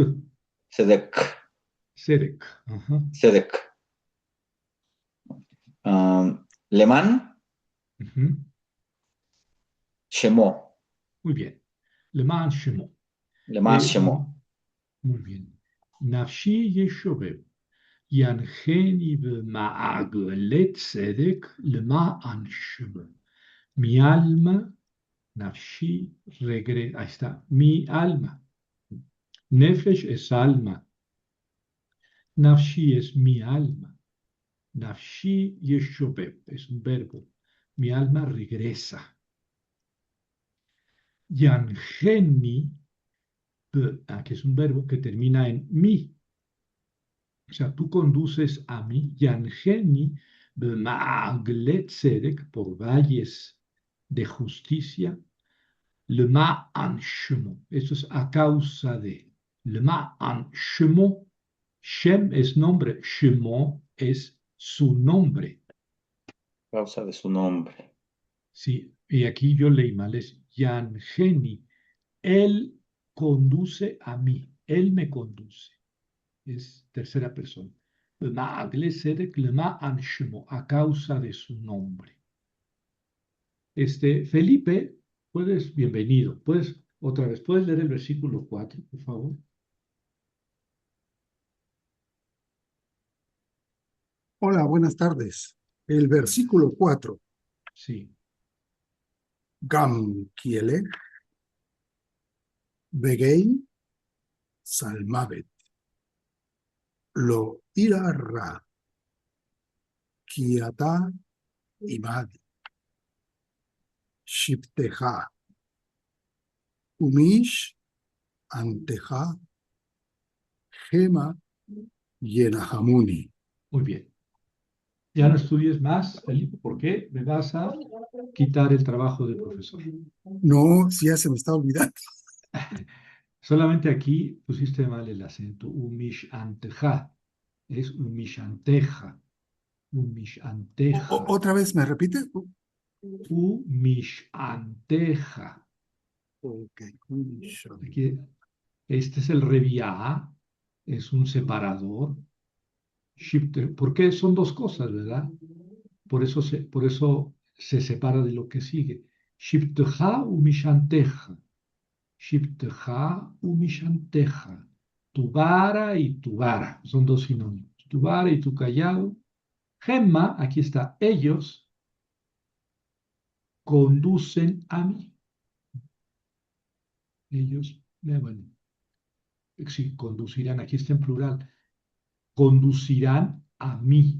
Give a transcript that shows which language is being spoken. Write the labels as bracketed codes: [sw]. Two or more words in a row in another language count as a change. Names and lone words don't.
[es] Sedek, Tzedek. Ajá. Sedek. Leman, Ujú. Shemo, Muy bien. [he] למען שמו. [es] Leman Eh, Shemo. Muy bien. [he] נפשי ישובב. ינחני במעגלי צדק למען שמו. [es] Mi alma, nafshi, regresa. Ahí está. Mi alma. Nefesh es alma. Nafshi es mi alma. [he] נפשי ישובב [es] es un verbo. Mi alma regresa. Yanjeni, que es un verbo que termina en mi. O sea, tú conduces a mí, Yangeni, [he] במעגלי צדק, [es] por valles de justicia, [he] למען שמו. [es] Eso es a causa de. [he] למען שמו. [es] Shem es nombre, Shemo es su nombre. Causa de su nombre. Sí, y aquí yo leí mal, es Yangeni. Él conduce a mí, él me conduce. Es tercera persona. [he] מעגלי צדק למען שמו, [es] a causa de su nombre. Felipe, bienvenido. Otra vez, ¿puedes leer el versículo 4, por favor? Hola, buenas tardes. El versículo 4. Sí, [he] גם כי אלך בגיא צלמות לא אירא רע כי אתה עמדי שבטך ומשענתך המה ינחמני. [es] muy bien. Ya no estudies más, Felipe, ¿por qué? Me vas a quitar el trabajo de profesor. No, si ya se me está olvidando. Solamente aquí pusiste mal el acento. Umishanteja. Es umishanteja. Umishanteja. Otra vez, ¿me repite? Umishanteja. Ok. Aquí, este es el reviá, es un separador. ¿Por qué? Son dos cosas, ¿verdad? Por eso se separa de lo que sigue. [he] שבטך ומשענתך. שבטך ומשענתך. [es] Tu vara y tu vara. Son dos sinónimos. Tu vara y tu callado. Gemma, aquí está. Ellos conducen a mí. Ellos, bueno, sí, conducirán. Aquí está en plural. Conducirán a mí.